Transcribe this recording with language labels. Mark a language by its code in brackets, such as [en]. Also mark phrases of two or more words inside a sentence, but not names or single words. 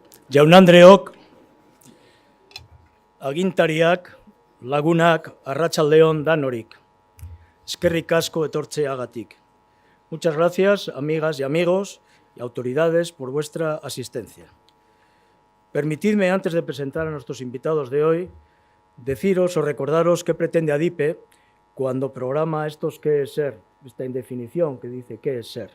[eu] Jaun-Andreok, agintariak, lagunak, arratsaldeon danorik. Eskerrik asko etortzeagatik. [es] Muchas gracias, amigas y amigos y autoridades, por vuestra asistencia. Permitidme, antes de presentar a nuestros invitados de hoy, deciros o recordaros qué pretende ADIPE cuando programa estos qué es ser, esta indefinición que dice qué es ser.